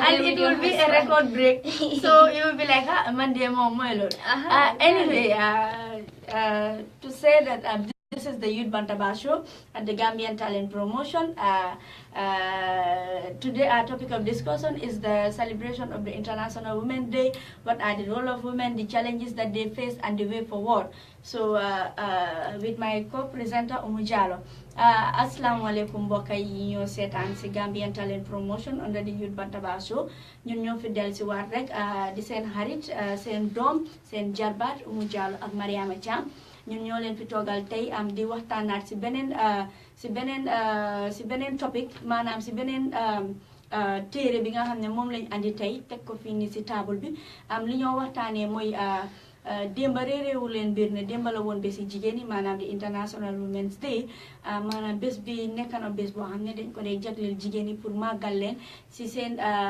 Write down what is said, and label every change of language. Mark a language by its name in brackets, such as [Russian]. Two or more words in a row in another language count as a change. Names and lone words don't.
[English] and it will be a record break. So you will be like, Monday mom, anyway, to say that this is the Youth Bantaba show at the Gambian Talent Promotion. Today our topic of discussion is the celebration of the International Women's Day. What are the role of women, the challenges that they face, and the way forward. So with my co-presenter Oumie Jallow. [Wolof] Assalamu alaikum mbokk yi ñoo seetaan si Gambian Talent Promotion [English] under the [Wolof] Youth Bantaba show. ñun ñoo fi del si waat rek di seen xarit seen doom seen jarbaat Oumie Jallow ak Mariama Cham. ñun ñoo leen fi toogal tey am di waxtaanaat si beneen topic maanaam si beneen téere bi nga xam ne moom lañ andi tey teg ko fii nii si table bi am li ñoo waxtaanee mooy démba réeréewu leen mbir ne démba la woon bési jigéen ñi maanaam di International Women's Day maanaam bés bi nekk na bés boo xam ne dañ ko dee jagleel jigéen ñi pour màggal leen si seen